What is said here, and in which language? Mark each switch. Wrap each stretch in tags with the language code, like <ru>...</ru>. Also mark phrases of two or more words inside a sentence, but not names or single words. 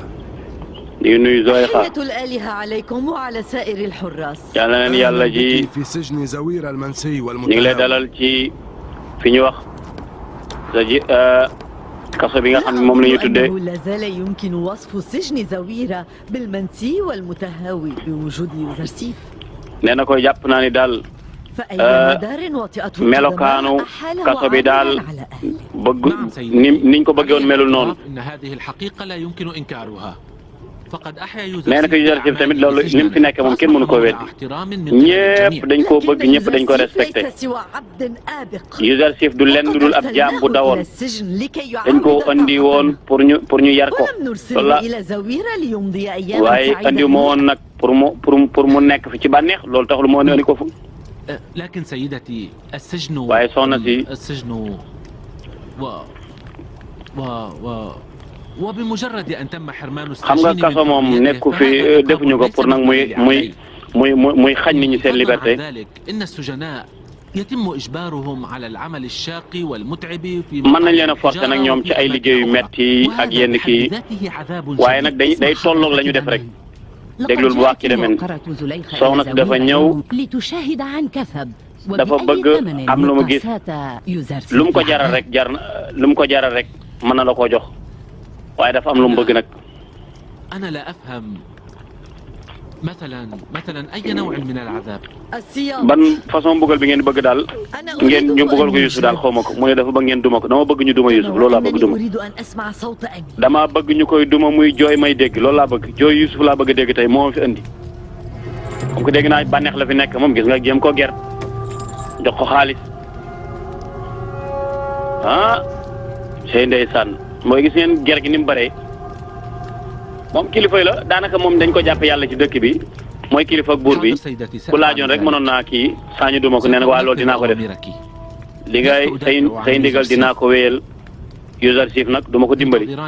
<wo>di nuyu Zulaykha.</wo> <ar>تحية الآلهة عليكم وعلى سائر الحراس.</ar> <wo>yàlla na leen yàlla ji</wo> <ar>في سجن زوير المنسي</ar> <wo>ñu ngi lay dalal ci fi ñu wax sa ji kaso bi nga xam ne moom la ñu tuddee.</wo> <ar>أنه لا زال يمكن وصف سجن زويرة بالمنسي والمتهاوي بوجود يوزرسيف.</ar> <wo>nee na ko jàpp naa ni daal melokaanu kaso bi daal bëgg niñ ko bëggoon melul noonu. nee na ko Yuzarsif tamit loolu ni mu fi nekk moom kenn mënu koo weddi ñëpp dañ koo bëgg ñëpp dañ ko respecté. Yuzarsif du lenn lu dul ab jaam bu dawoon dañ koo andi woon pour ñu yar ko loolu la waaye andi ma woon nag pour mu nekk fi ci bànneex loolu taxul moo andi ko fu.</wo> <ar>لكن سيدتي السجن</ar> <wo>waaye soxna si</wo> <ar>السجن وبمجرد أن تم حرمان</ar> <wo>xam nga kaso moom nekku fi defuñu ko pour nag muy xañ nit ñi seen liberté.</wo> <ar>إن السجناء يتم إجبارهم على العمل الشاق والمتعب في</ar> <wo>mën nañ leen a forcer nag ñoom ci ay liggéey yu metti ak yenn kii waaye nag day tolloog la ñu def rek. déglul bu baax ci demen soxna si dafa ñëw dafa bëgg am lu mu gis lu mu ko jaral rek lu mu ko jaral rek mën na la koo jox waaye dafa am lu mu bëgg nag.</wo> <ar>أنا لا أفهم مثلا أي نوع من العذاب.</ar> <wo>ban façon mbugal bi ngeen bëgg daal ngeen ñu mbugal ko Yuusuf daal xaw ma ko mu ne dafa bëgg ngeen duma ko dama bëgg ñu duma Yuusuf loolu laa bëgg duma. dama bëgg ñu koy duma muy jooy may dégg loolu laa bëgg jooy Yuusuf laa bëgg a dégg tey moo fi indi.</wo> <fr>comme que</fr> <wo>dégg naa bànneex la fi nekk moom gis nga jéem ko ger jox ko xaalis ah sey ndeysaan mooy gis ngeen ger gi ni mu bëree moom kilifa la daanaka moom dañ ko jàppe yàlla ci dëkk bi mooy kilifa ak buur bi ku laajoon rek mënoon naa kii saañu duma ko nee na waa loolu dinaa ko def li ngay say ndigal dinaa ko wéyal Yuzarsif nag duma ko dimbali</wo>